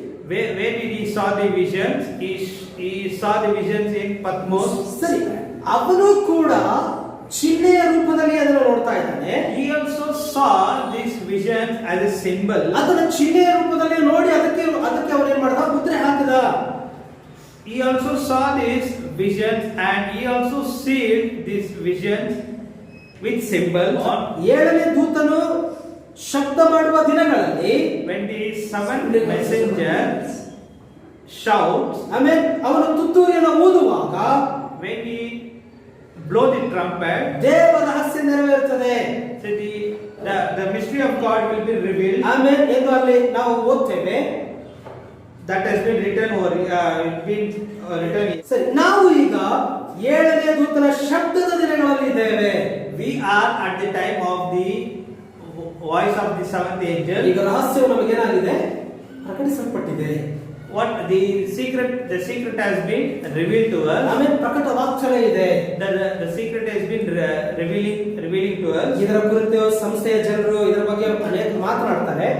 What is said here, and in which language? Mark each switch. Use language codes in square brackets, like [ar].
[en] Where did he saw the visions? He saw the visions in Patmos. [kn] ಸರಿ, ಅವನು ಕೂಡ ಚಿಹ್ನೆಯ ರೂಪದಲ್ಲಿ ಅದನ್ನು ನೋಡ್ತಾ ಇದ್ದಾನೆ. [en] He also saw this vision as a symbol. [kn] ಅದನ್ನ ಚಿಹ್ನೆಯ ರೂಪದಲ್ಲಿ ನೋಡಿ ಅದಕ್ಕೆ ಅವನು ಏನ್ ಮಾಡ್ದ? ಮುದ್ರೆ ಹಾಕಿದ. [en] He also saw these visions and he also sealed these visions with symbols. [kn] ಏಳನೇ ದೂತನು ಶಬ್ದ ಮಾಡುವ ದಿನಗಳಲ್ಲಿ [en] When the seventh messenger shouts, [kn] ಆಮೇಲೆ ಅವನು ತುತ್ತೂರಿಯನ್ನು ಊದುವಾಗ, [en] when he blow the trumpet, [kn] ದೇವ ರಹಸ್ಯ ನೆರವೇರುತ್ತದೆ. [en] so the mystery of God will be revealed. [kn] ಆಮೇಲೆ ಎಂದು ಅಲ್ಲಿ ನಾವು ಓದ್ತೇವೆ. [en] That has been written or written. [kn] ಸರಿ, ನಾವು ಈಗ ಏಳನೇ ದೂತನ ಶಬ್ದದ ದಿನಗಳಲ್ಲಿ ಇದ್ದೇವೆ. [en] We are at the time of the voice of the seventh angel. [kn] ಈಗ ರಹಸ್ಯವು ನಮಗೇನಾಗಿದೆ? ಪ್ರಕಟಿಸಲ್ಪಟ್ಟಿದೆ. [en] What the secret has been revealed to us. [kn] ಆಮೇಲೆ ಪ್ರಕಟ ವಾಕ್ಚನ ಇದೆ. [en] The secret has been revealing to us. [kn] ಇದರ ಕುರಿತು ಸಂಸ್ಥೆಯ ಜನರು ಇದರ ಬಗ್ಗೆ ಅನೇಕ ಮಾತನಾಡ್ತಾರೆ.